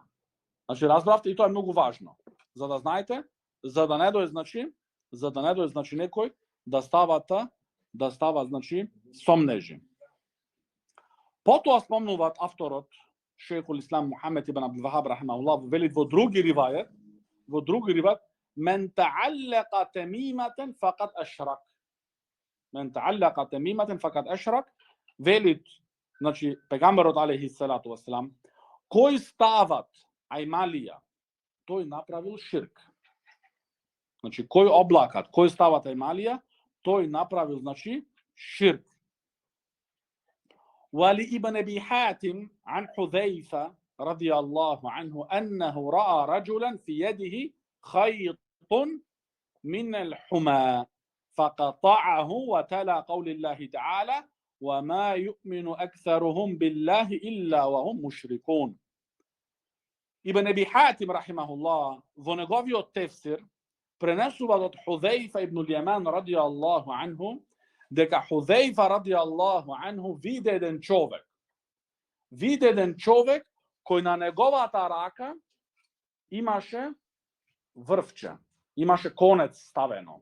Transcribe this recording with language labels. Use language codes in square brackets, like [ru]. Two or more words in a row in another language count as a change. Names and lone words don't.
[mk] Значи, разбравте, и тоа е многу важно. За да знаете, за да не дојде, значи, некој да става, значи, сомнежи. Потоа спомнуваат авторот, шејхул Ислам Мухамед ибн Абдул Вахаб рахимахуллах, вели во други ривајет, [ar] من تعلق تميمة فقد أشرك. من تعلق تميمة فقد أشرك, [mk] вели, значи, пегамберот [ar] عليه الصلاة والسلام, [mk] кој стават ајмалија, тој направил ширк. Значи, кој облакат, кој ставата емалија, тој направил, значи, ширк. [ar] وعلي ابن أبي حاتم عن حذيفة رضي الله عنه أنه رأى رجلا في يده خيط من الحمى فقطعه وتلا قول الله تعالى وما يؤمن أكثرهم بالله إلا وهم مشركون. [mk] Ibn Abi Hatim, rahimahullah, во неговиот тефсир, пренесува од Худзаифа ибн Јаман [ar] رضي الله عنه, [mk] дека Худзаифа [ar] رضي الله عنه [mk] виде еден човек. Виде еден човек кој на неговата рака имаше врвче, имаше конец ставено.